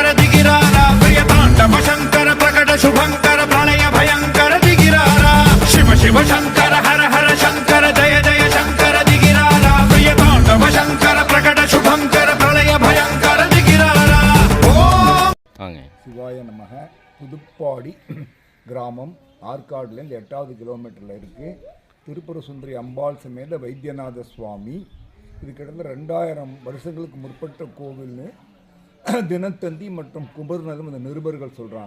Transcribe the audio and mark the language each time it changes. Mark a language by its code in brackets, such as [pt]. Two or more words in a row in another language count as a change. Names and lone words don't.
[hi] दिगिरारा प्रिय तांडव शंकर प्रकट शुभंकर प्रणय भयंकर दिगिरारा शिव शिव शंकर हर हर शंकर जय जय शंकर दिगिरारा प्रिय तांडव शंकर प्रकट शुभंकर प्रणय भयंकर दिगिरारा [sa] शिवाय नमः. [ta] புதுப்பாடி கிராமம் ஆற்காடுலேருந்து 8வது கிலோமீட்டரில் இருக்குது. திருப்புர சுந்தரி அம்பாள் சமேத வைத்தியநாத சுவாமி. இது கிட்டத்தட்ட 2000 வருஷங்களுக்கு முற்பட்ட கோவில்னு தினத்தந்தி மற்றும் குபர்நலம் இந்த நிருபர்கள் சொல்கிறாங்க.